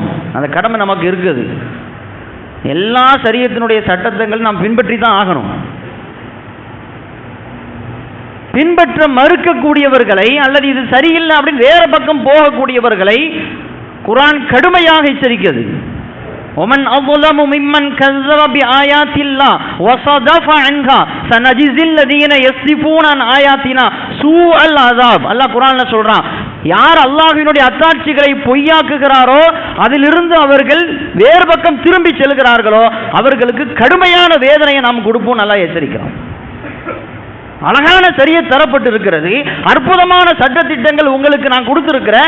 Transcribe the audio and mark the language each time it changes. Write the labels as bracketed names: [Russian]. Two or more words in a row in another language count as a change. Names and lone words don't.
[Tamil] அந்த கடமை நமக்கு இருக்குது. எல்லா ஷரியத்தினுடைய சட்டத்திட்டங்கள் நாம் பின்பற்றி தான் ஆகணும். பின்பற்ற மறுக்கக்கூடியவர்களை அல்லது இது சரியில்லை அப்படின்னு வேற பக்கம் போகக்கூடியவர்களை குர்ஆன் கடுமையாக எச்சரிக்கிறது. [Arabic] ومن أظلم ممن كذب بآيات الله وصدف عنها سنجزي الذين يصدفون عن آياتنا سوء العذاب. [Tamil] அல்லாஹ் குர்ஆன்ல சொல்றான், யார் அல்லாஹ்வினுடைய அத்தாட்சிகளை பொய்யாக்குகிறாரோ அதிலிருந்து அவர்கள் வேறு பக்கம் திரும்பி செல்கிறார்களோ அவர்களுக்கு கடுமையான வேதனையை நாம் கொடுப்போம் நல்லா எச்சரிக்கிறோம். அழகான ஷரியத் தரப்பட்டு இருக்கிறது. அற்புதமான சட்டத்திட்டங்கள் உங்களுக்கு நான் கொடுத்திருக்கிறேன்.